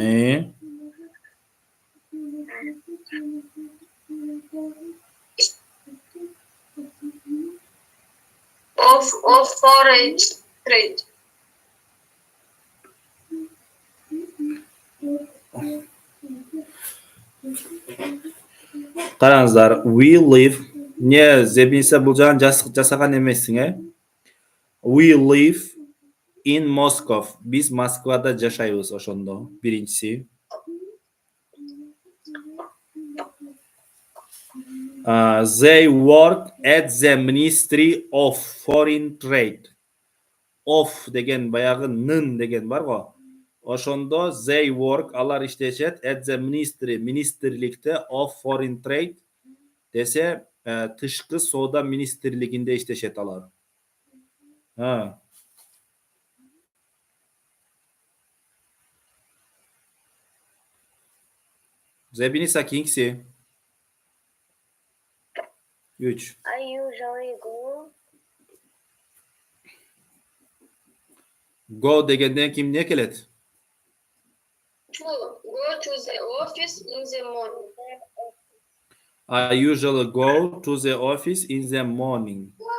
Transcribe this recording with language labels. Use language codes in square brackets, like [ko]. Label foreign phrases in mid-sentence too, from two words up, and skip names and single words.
[en] of foreign trade. Караңыздар, we live. [ky] Не, Зебиниса бул жагын жасаган эмессиң, [en] We live in Moscow. [ky] Биз Москвада жашайбыз ошондо. Биринчиси. [en] They work at the Ministry of Foreign Trade. [ky] Of деген баягы нын деген бар го. [en] Ошондо they work, [ky] алар иштешет [en] at the ministry, [ky] министрликте [en] of foreign trade [ky] десе тышкы соода министрлигинде иштешет алар. Зебиниса кийинкиси. 3. [en] I usually [ky] Go дегенден ким не келет? [en] To go to the office in the morning. I usually go to the office in the morning.